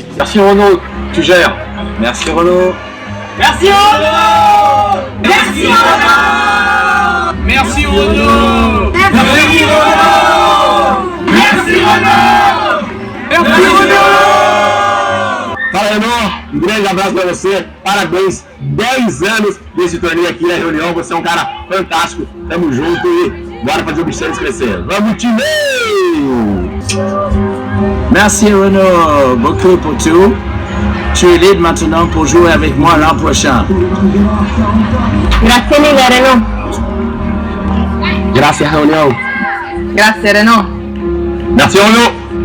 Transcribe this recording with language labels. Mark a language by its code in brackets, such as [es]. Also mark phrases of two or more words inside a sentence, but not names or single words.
[fr] Merci Renaud, tu gères. Merci Renaud. Merci Renaud. Merci Renaud. Merci Renaud. Merci Renaud. Merci Renaud. Merci Renaud. [pt] Fala Renaud, um grande abraço para você, parabéns, 10 anos desse torneio aqui na reunião, você é um cara fantástico, tamo junto e bora fazer o beach tennis crescer. Vamos time! [fr] Merci Renaud beaucoup pour tout. Tu es libre maintenant pour jouer avec moi l'an prochain. [it] Grazie mille Renaud. Grazie reunião. Grazie Renaud. [fr] Merci Renaud.